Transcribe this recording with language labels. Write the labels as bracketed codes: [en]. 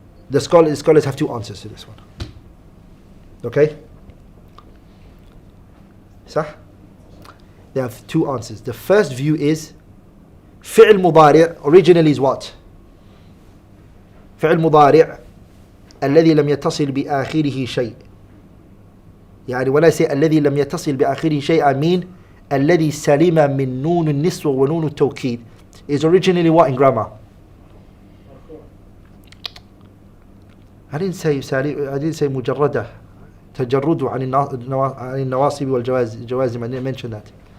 [en] The scholars have 2 answers to this one. Okay? صح? They have 2 answers. The first view is فعل مضارع originally is what? [ar] فعل مضارع الذي لم يتصل بآخره شيء. يعني [en] when I say [ar] الذي لم يتصل بآخره شيء, [en] I mean [ar] الذي سلم من نون النسوة ونون التوكيد [en] is originally what in grammar? I didn't say [ar] مجردة تجرد عن النواصب والجوازم. [en] I didn't mention that.